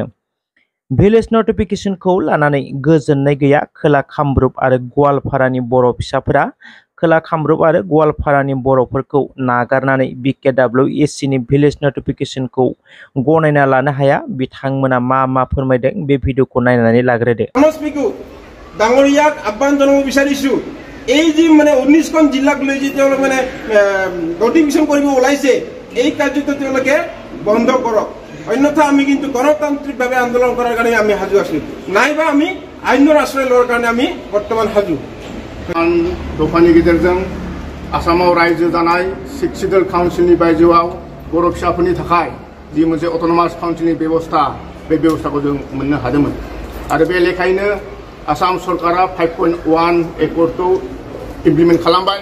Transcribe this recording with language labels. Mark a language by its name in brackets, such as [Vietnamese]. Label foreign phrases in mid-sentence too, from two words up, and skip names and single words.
[English] village notification [Bodo] लानानै गोजोननाय गैया खोला कामरुप आरो गवालपारानि बर' फिसाफोरा खोला कामरुप आरो गवालपारानि बर'फोरखौ नागारनानै BKWSCनि [English] village notification [Bodo] गनायना लानो हाया। बिथांमोना मा फोरमायदों बे भिडिअखौ नायनानै लाग्रोदो। [Assamese] ডাঙৰীয়াক আহ্বান জনাব বিচাৰিছো এই যে মানে 19খন জিলাক লৈ যে তেওঁলোক মানে নটিফিকেশন কৰিব ওলাইছে এই কাৰ্যটো তেওঁলোকে বন্ধ কৰক, অন্যথা আমি কিন্তু গণতান্ত্ৰিকভাৱে আন্দোলন কৰাৰ কাৰণে আমি সাজু আছো, নাইবা আমি আইনৰ আশ্ৰয় লোৱাৰ কাৰণে আমি বৰ্তমান সাজু। [Bodo] दफानि गेजेरजों आसामाव रायजो जानाय शिक्षित काउन्सिलनि बायजोआव बर' फिसाफोरनि थाखाय जि मोनसे [English] autonomous council [Bodo] बेबस्था बे बेबस्थाखौ जों मोननो हादोंमोन आरो बे लेखायैनो आसाम सरकारा 5.1 [English] accord implement [Bodo] खालामबाय।